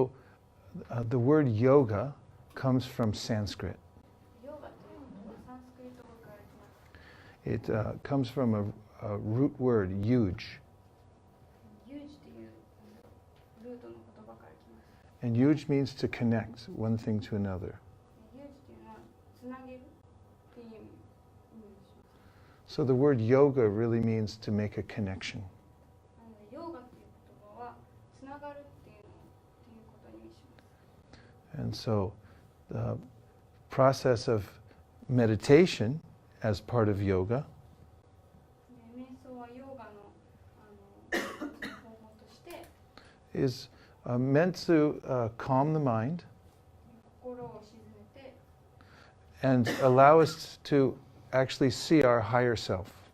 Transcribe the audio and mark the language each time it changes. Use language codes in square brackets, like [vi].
[en] So the word yoga comes from Sanskrit. [ja] ヨガというのはサンスクリット語から来ます。 [en] It comes from a root word, yuj. [ja] ユージというルートの言葉から来ます。 [en] And yuj means to connect one thing to another. [ja] ユージというのはつなげるっていう意味します。 [en] So the word yoga really means to make a connection. [ja] なのでヨガという言葉はつながるっていうことを意味します。 [en] And so the process of meditation as part of yoga [ja] 瞑想はヨガの方法として [en] is meant to calm the mind [ja] 心を静めて [en] and allow us to actually see our higher self.